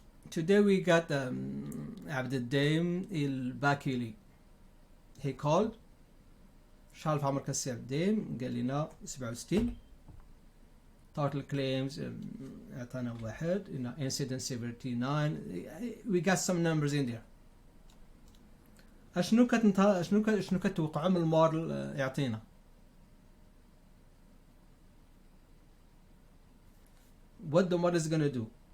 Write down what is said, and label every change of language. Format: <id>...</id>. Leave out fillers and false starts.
<en>Today we got عبد الدايم الباكيلي. He called.</en> <ar>شحال في عمرك السي عبد الدايم؟ قال لنا 67.</ar> <en>Total claims</en> <ar>اعطانا واحد.</ar> <en>Incident severity 9. We got some numbers in there.</en> <ar>شنو كتوقعوا من الموديل يعطينا؟</ar> <en>What the model is going to do?</en>